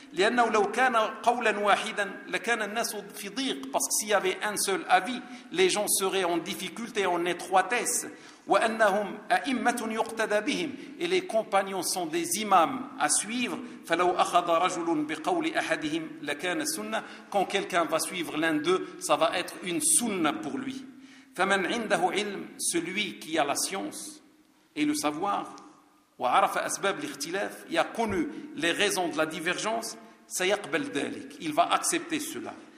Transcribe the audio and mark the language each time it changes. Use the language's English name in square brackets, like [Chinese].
[Arabic] لأنه لو كان قولا واحدا لكان الناس في ضيق. [French] Parce que s'il y avait un seul avis, les gens seraient en difficulté, en étroitesse. [Arabic] وأنهم أئمة يقتدى بهم. [French] Et les compagnons sont des imams à suivre. [Arabic] فلو أخذ رجل بقول أحدهم لكان سنة. [French] Quand quelqu'un va suivre l'un d'eux, ça va être une sunna pour lui. [Arabic] فمن عنده علم, [French] celui qui a la science et le savoir, [Arabic] وعرف أسباب الاختلاف, [French] il a connu les raisons de la divergence, [Arabic] سيقبل ذلك, [French] il va accepter cela.